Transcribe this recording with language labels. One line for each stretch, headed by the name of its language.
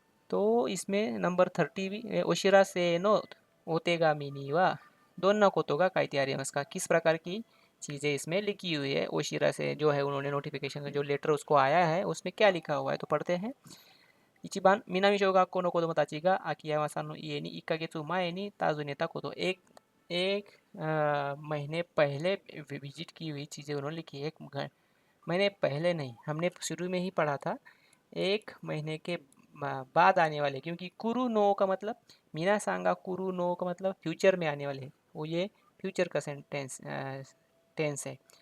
Hindi: तो इसमें नंबर 30 भी
Japanese: ओशिरा से नो ओतेगामी नी वा दोन्ना कोतो गा काइते आरिमासु का,
Hindi: किस प्रकार की चीज़ें इसमें लिखी हुई है। ओशिरा से जो है उन्होंने नोटिफिकेशन जो लेटर उसको आया है उसमें क्या लिखा हुआ है, तो पढ़ते हैं।
Japanese: 1番、南小学校の子供たちが秋山さんの家に1ヶ月前に訪ねたこと。
Hindi: एक एक महीने पहले विजिट की हुई चीज़ें उन्होंने लिखी। एक महीने पहले नहीं, हमने शुरू में ही पढ़ा था, एक महीने के बाद आने वाले, क्योंकि कुरु नो का मतलब
Japanese: मीना सांगा कुरु नो
Hindi: का मतलब फ्यूचर में आने वाले, वो ये फ्यूचर का सेंटेंस टेंस है।